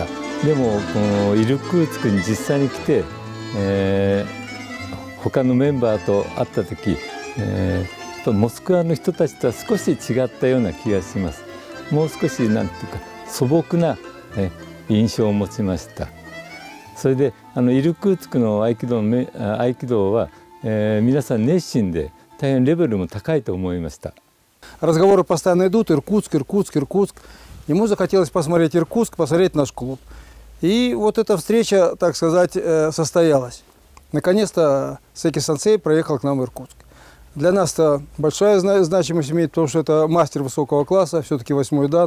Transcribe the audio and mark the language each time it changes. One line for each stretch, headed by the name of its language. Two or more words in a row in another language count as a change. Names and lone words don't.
Japanese: でもこのイルクーツクに実際に来て、他のメンバーと会った時、モスクワの人たちとは少し違ったような気がします。もう少しなんていうか素朴な、印象を持ちました。それでイルクーツクの合気道は皆さん熱心で大変レベルも高いと思いました。
Russian: Разговоры постоянно идут: Иркутск, Иркутск, Иркутск. Ему захотелось посмотреть Иркутск, посмотреть наш клуб. И вот эта встреча, так сказать, состоялась. Наконец-то Секи-сенсей проехал к нам в Иркутск. Для нас это большая значимость имеет, потому что это мастер высокого класса, все-таки 8-й дан.